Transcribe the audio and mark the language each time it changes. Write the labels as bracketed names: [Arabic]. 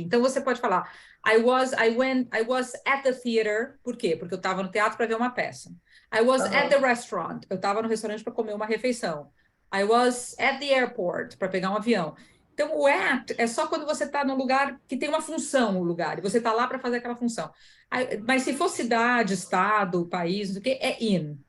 [Portuguese] Então, você pode falar, [English] I was at the theater, [Portuguese] por quê? Porque eu estava no teatro para ver uma peça. [English] I was at the restaurant, [Portuguese] eu estava no restaurante para comer uma refeição. [English] I was at the airport, [Portuguese] para pegar um avião. Então, o at é só quando você está num lugar que tem uma função, o lugar, e você está lá para fazer aquela função. Mas se for cidade, estado, país, não sei o quê, é in.